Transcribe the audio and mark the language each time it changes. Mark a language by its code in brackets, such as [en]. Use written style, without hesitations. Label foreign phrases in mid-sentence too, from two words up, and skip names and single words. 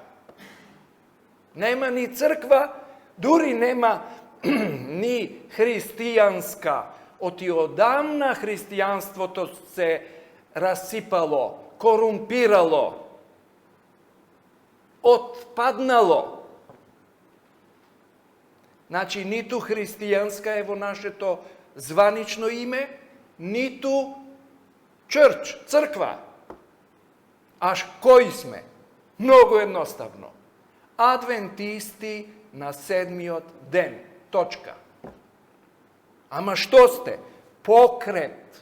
[mk] Нема ни црква, дури нема ни христијанска. Оти одамна христијанството се расипало, корумпирало, отпаднало. Значи, ниту христијанска е во нашето званично име, ниту church, crkva. А кои сме? Многу едноставно. Адвентисти на 7. ден. Точка. Ама што сте? Покрет.